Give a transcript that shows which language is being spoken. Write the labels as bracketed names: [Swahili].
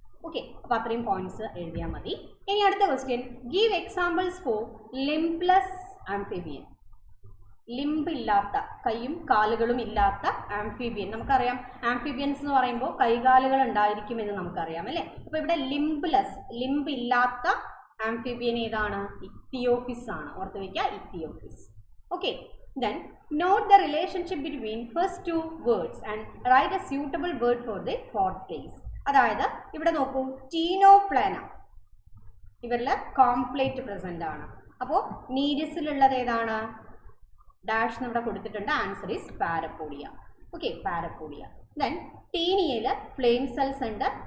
[Malayalam] Okay, അപ്പൊ അത്രയും points എഴുതിയാൽ മതി. ഇനി അടുത്ത question, [English] Give examples for limbless amphibian. [Malayalam] Limb ഇല്ലാത്ത, കൈയും കാലുകളും ഇല്ലാത്ത ആംഫിബിയൻ. നമുക്കറിയാം ആംഫിബിയൻസ് എന്ന് പറയുമ്പോൾ കൈകാലുകൾ ഉണ്ടായിരിക്കുമെന്ന് നമുക്കറിയാം അല്ലേ. അപ്പോൾ ഇവിടെ ലിംബ്ലെസ്, ലിംബ് ഇല്ലാത്ത ആംഫിബിയൻ ഏതാണ്? ഇക്തിയോഫിസ് ആണ്. ഓർത്ത് വയ്ക്കുക, ഇക്തിയോഫിസ്. [English] Okay, then note the relationship between first two words and write a suitable word for the fourth place. [Malayalam] അതായത് ഇവിടെ നോക്കൂ, ടീനോപ്ലാന ഇവരിൽ കോംപ്ലേറ്റ് പ്രസന്റ് ആണ്. അപ്പോൾ നീരിസിലുള്ളത് ഏതാണ്? ഡാഷ് ഇവിടെ കൊടുത്തിട്ടുണ്ട്. [English] Answer is parapodia. [Malayalam] Okay, parapodia. Then ടീനിയയിൽ flame cells ഉണ്ട്.